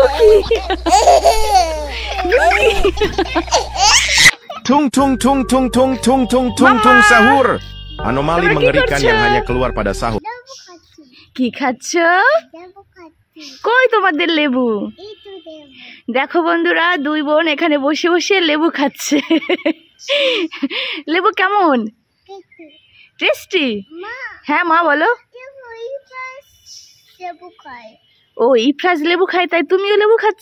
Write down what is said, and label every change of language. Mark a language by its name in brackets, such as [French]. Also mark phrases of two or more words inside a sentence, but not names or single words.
[Indonesian] Tung tung tung tung tung tung tung tung tung sahur. Anomali mengerikan yang hanya keluar pada sahur. [Bangla] কি খাচ্ছ? কই তোমাদের লেবু? দেখো বন্ধুরা, দুই বোন এখানে বসে বসে লেবু খাচ্ছে। লেবু কেমন? টেস্টি? হ্যাঁ মা বলো। ও ইফরাজ লেবু খায়, তাই তুমিও লেবু খাচ্ছ?